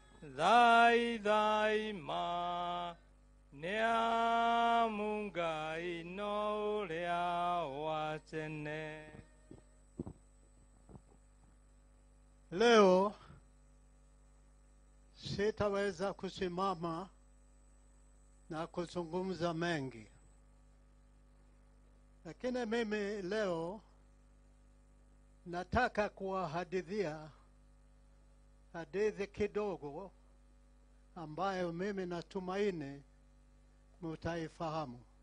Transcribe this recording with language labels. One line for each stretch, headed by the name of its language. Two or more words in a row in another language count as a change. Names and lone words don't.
Kikuyu: thai ma nĩamu Ngai no ũrĩa wa tene.
Swahili: Leo sitaweza kusimama na kuzungumza mengi, lakini mimi leo nataka kuwahadithia hadithi kidogo ambayo mimi natumaini mutaifahamu.